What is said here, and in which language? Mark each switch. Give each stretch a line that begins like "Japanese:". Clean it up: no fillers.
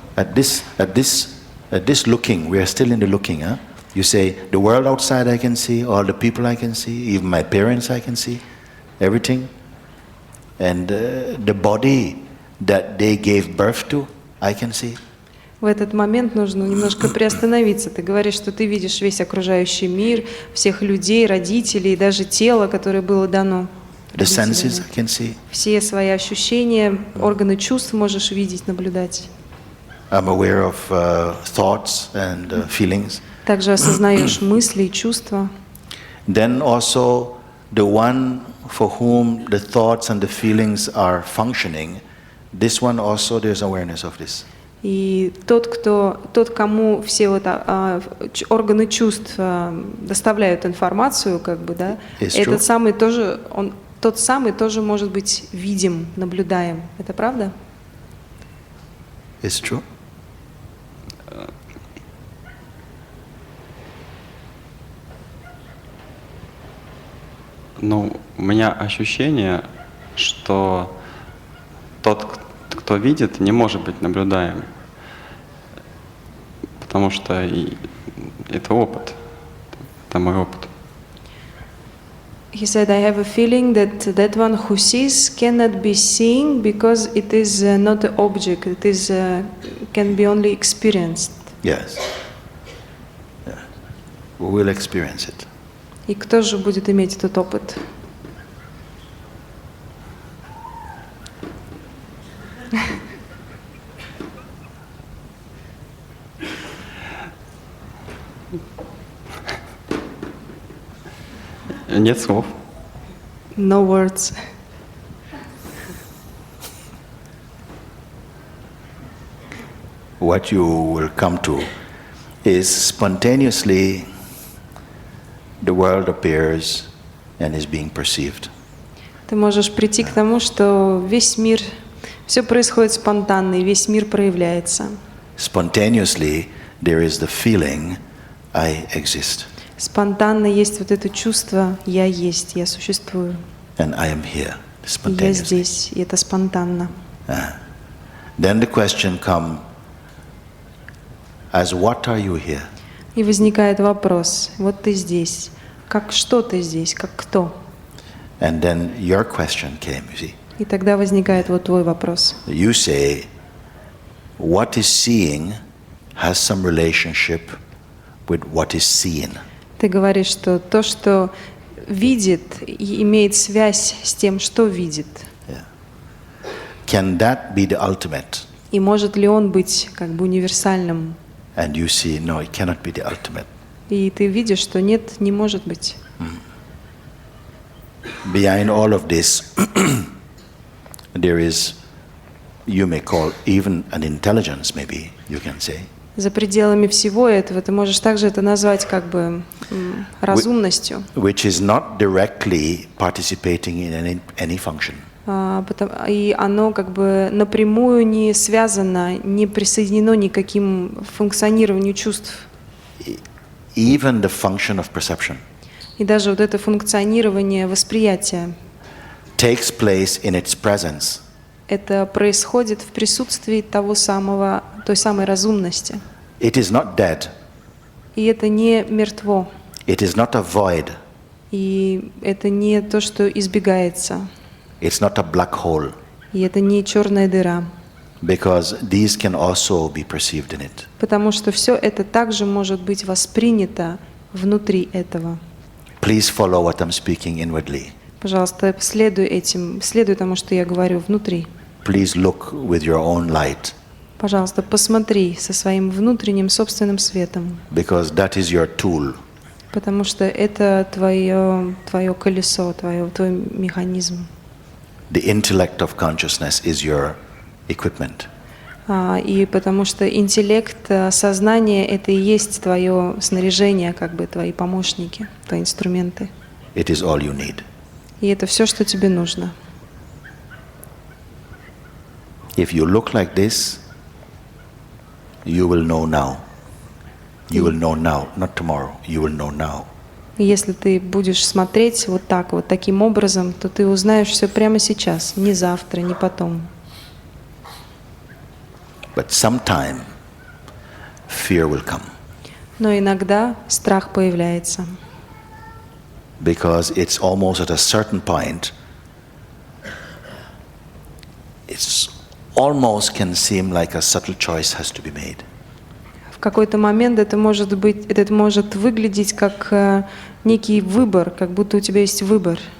English: At this looking, we are still in the looking, huh? You say, the world outside I can see, all the people I can see, even my parents I can see, everything. And the body that they gave birth to, I can see.
Russian: В этот момент нужно немножко приостановиться. Ты говоришь, что ты видишь весь окружающий мир, всех людей, родителей, даже тело, которое было дано
English: The senses I can see.
Russian: Все свои ощущения, органы чувств можешь видеть, наблюдать.
English: I'm aware of thoughts and feelings.
Russian: Также осознаешь мысли и чувства.
English: Then also the one for whom the thoughts and the feelings are functioning, this one also there's awareness of this.
Russian: И тот, кому все вот, органы чувств доставляют информацию, как бы, да, этот самый тоже, тот самый тоже может быть видим, наблюдаем. Это правда?
English: It's true.
Russian: Ну, у меня ощущение, что тот, кто видит, не может быть наблюдаем. Потому что это опыт. Это мой опыт.
English: He said, I have a feeling that one who sees cannot be seen because it is not an object, it is can be only experienced. Yes. Yeah. We will experience it.
Russian: И кто же будет иметь этот опыт? Нет слов.
English: No words. What you will come to is spontaneously the world appears and is being perceived.
Russian: Ты можешь прийти к тому, что весь мир, все происходит спонтанно, и весь мир проявляется.
English: Spontaneously there is the feeling I exist.
Russian: Спонтанно есть вот это чувство «я есть», «я существую».
English: And I am here.
Russian: И я здесь, и это спонтанно.
English: Then the question comes, as what are you here?
Russian: И возникает вопрос, вот ты здесь, как что ты здесь, как кто?
English: And then your question came, you see.
Russian: И тогда возникает вот твой вопрос.
English: You say, what is seeing has some relationship with what is seen.
Russian: Ты говоришь, что то, что видит, имеет связь с тем, что видит.
English: Yeah. Can that be the ultimate?
Russian: И может ли он быть как бы универсальным?
English: And you see, no, it cannot be the ultimate.
Russian: И ты видишь, что нет, не может быть.
English: Behind all of this, there is, you may call even an intelligence, maybe you can say.
Russian: За пределами всего этого ты можешь также это назвать как бы разумностью.
English: Which is not directly participating in any function.
Russian: И оно как бы напрямую не связано, не присоединено ни к каким функционированию чувств.
English: Even the function of perception.
Russian: И даже вот это функционирование восприятия.
English: Takes place in its presence.
Russian: Это происходит в присутствии той самой разумности.
English: It is not dead.
Russian: И это не мертво.
English: It is not a void.
Russian: И это не то, что избегается.
English: It's not a black hole.
Russian: И это не черная дыра.
English: Because these can also be perceived in it.
Russian: Потому что все это также может быть воспринято внутри этого.
English: Please follow what I'm speaking inwardly.
Russian: Пожалуйста, следуй тому, что я говорю внутри.
English: Please look with your own light.
Russian: Пожалуйста, посмотри со своим внутренним собственным светом.
English: Because that is your tool.
Russian: Потому что это твое колесо, твой механизм.
English: The intellect of consciousness is your equipment.
Russian: И потому что интеллект, сознание — это и есть твое снаряжение, как бы твои помощники, твои инструменты.
English: It is all you need.
Russian: И это все, что тебе нужно.
English: If you look like this, you will know now. You will know now, not tomorrow. You will know now.
Russian: И если ты будешь смотреть вот так, вот таким образом, то ты узнаешь все прямо сейчас, не завтра, не потом.
English: But sometime fear will come.
Russian: Но иногда страх появляется.
English: Because it's almost at a certain point, it's almost can seem like a subtle choice has to be made.
Russian: В какой-то момент это может выглядеть как некий выбор, как будто у тебя есть выбор.